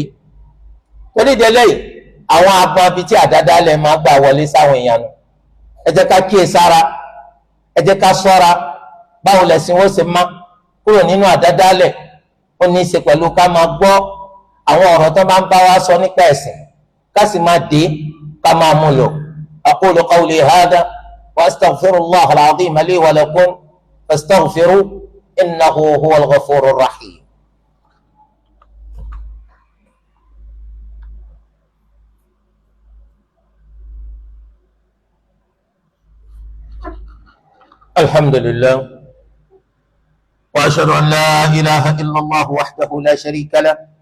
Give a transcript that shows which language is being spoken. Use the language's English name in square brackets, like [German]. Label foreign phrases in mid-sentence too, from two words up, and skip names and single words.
[Yoruba] torí ìdílé yìí àwọn abọ́ ibi tí àdádálẹ̀ máa gbà wọlé sáwọn èèyàn nù. ẹ jẹ́ ká kíyè sára, ẹ jẹ́ ká ṣọ́ra báwo lẹ̀sìn wọ́n ṣe má kúrò nínú àdádálẹ̀. ó ní í ṣe pẹ̀lú ká máa gbọ́ àwọn ọ̀rọ̀ tó bá ń bá wa sọ nípa ẹ̀sìn ká sì máa dé ká máa mú lò. [Arabic] أقول قولي هذا وأستغفر الله العظيم لي ولكم فاستغفروا إنه هو الغفور الرحيم. الحمد لله وأشهد أن لا إله إلا الله وحده لا شريك له